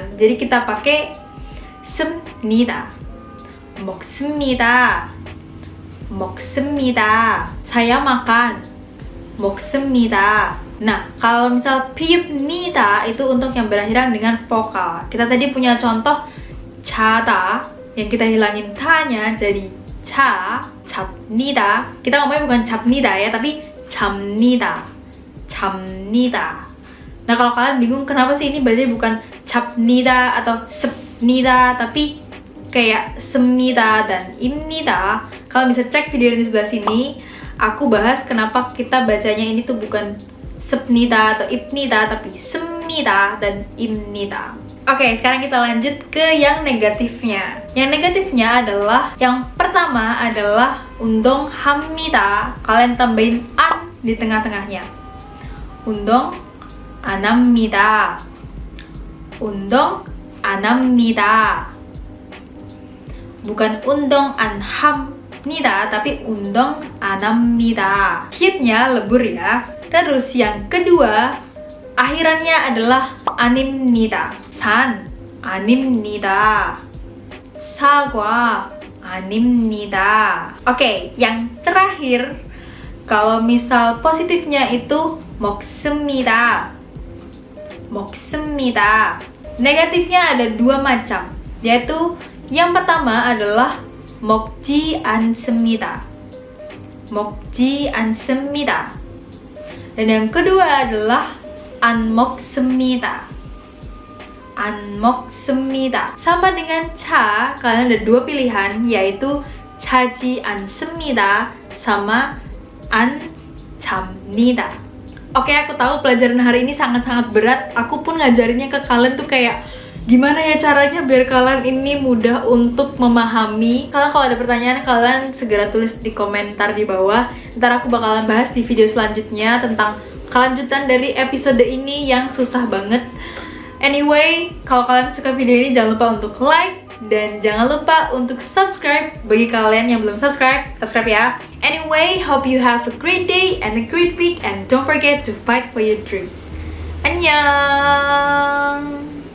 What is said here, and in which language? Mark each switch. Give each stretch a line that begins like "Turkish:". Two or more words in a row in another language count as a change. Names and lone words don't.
Indonesian: Jadi kita pakai
Korean: 습니다. 먹습니다.
Indonesian: 먹습니다. Saya makan.
Korean: 먹습니다.
Indonesian: Nah, kalau misal 빕니다 itu untuk yang berakhiran dengan vokal. Kita tadi punya contoh 자다 yang kita hilangin ta-nya jadi 자, 잡니다. Kita ngomongnya bukan 잡니다 ya, tapi 잡니다. 잡니다. Nah, kalau kalian bingung kenapa sih ini bacanya bukan 잡니다 atau 습니다, tapi kayak 습니다 dan 입니다. Kalian bisa cek video di sebelah sini. Aku bahas kenapa kita bacanya ini tuh bukan 습니다 atau 입니다, tapi 습니다 dan 입니다. Oke, sekarang kita lanjut ke yang negatifnya. Yang negatifnya adalah, yang pertama adalah 운동합니다. Kalian tambahin an di tengah-tengahnya.
Korean: 운동 안 합니다. 운동 안 합니다.
Indonesian: Bukan
Korean: 운동 안 합니다,
Indonesian: tapi
Korean: 운동 안 합니다.
Indonesian: Hitnya lebur ya. Terus yang kedua, akhirannya adalah 아닙니다.
Korean: 산 아닙니다. 사과 아닙니다.
Indonesian: Oke, yang terakhir, kalau misal positifnya itu 먹습니다. 먹습니다. Negatifnya ada dua macam, yaitu yang pertama adalah
Korean: 먹지 않습니다. 먹지 않습니다.
Indonesian: Dan yang kedua adalah
Korean: 안 먹습니다. 안 먹습니다.
Indonesian: Sama dengan 차, kalian ada dua pilihan, yaitu
Korean: 차지 않습니다
Indonesian: sama
Korean: 안 잡니다.
Indonesian: Oke, aku tahu pelajaran hari ini sangat-sangat berat. Aku pun ngajarinnya ke kalian tuh kayak gimana ya caranya biar kalian ini mudah untuk memahami. Kalau ada pertanyaan, kalian segera tulis di komentar di bawah. Ntar aku bakalan bahas di video selanjutnya tentang kelanjutan dari episode ini yang susah banget. Anyway, kalau kalian suka video ini jangan lupa untuk like dan jangan lupa untuk subscribe. Bagi kalian yang belum subscribe ya.
English: Anyway, hope you have a great day and a great week, and don't forget to fight for your dreams.
Korean: Annyeong!